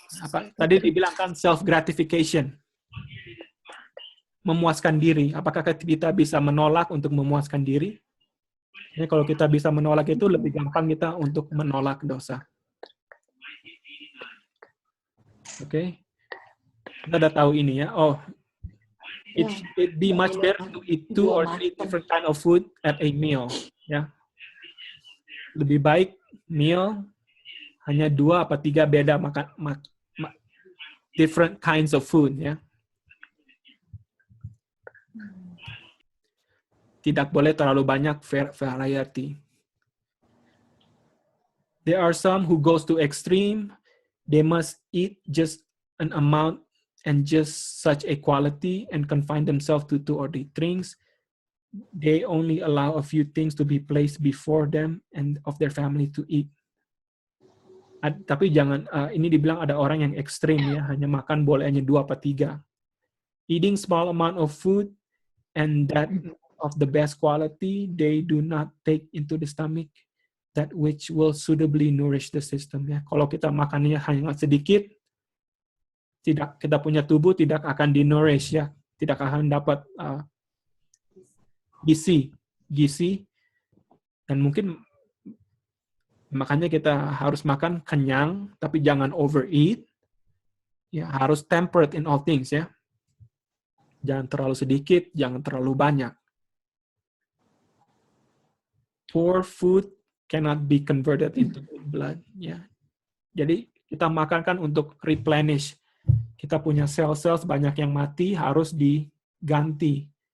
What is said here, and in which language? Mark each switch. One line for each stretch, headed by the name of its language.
Indonesian: Apa tadi dibilang kan
English: self gratification,
Indonesian: memuaskan diri. Apakah kita bisa menolak untuk memuaskan diri? Ya, kalau kita bisa menolak itu lebih gampang kita untuk menolak dosa. Oke, kita udah tahu ini ya.
English: Oh, it be much better to eat 2 or 3 different kind of food at a meal.
Indonesian: Ya, lebih baik meal hanya 2 atau 3 beda makan
English: different kinds of food
Indonesian: ya. Tidak boleh terlalu banyak variety.
English: There are some who goes to extreme. They must eat just an amount and just such a quality and confine themselves to 2 or 3 things. They only allow a few things to be placed before them and of their family to eat.
Indonesian: Tapi jangan, ini dibilang ada orang yang ekstrim ya, hanya makan boleh hanya 2 atau 3.
English: Eating small amount of food and that of the best quality, they do not take into the stomach that which will suitably nourish the system ya.
Indonesian: Kalau kita makannya hanya sedikit, kita punya tubuh tidak akan di-nourish ya, tidak akan dapat gizi, dan mungkin makanya kita harus makan kenyang, tapi jangan overeat. Ya, harus
English: temperate in all things
Indonesian: ya. Jangan terlalu sedikit, jangan terlalu banyak.
English: Poor food cannot be converted into blood.
Indonesian: Ya. Jadi kita makan kan untuk replenish. Kita punya sel-sel banyak yang mati harus diganti.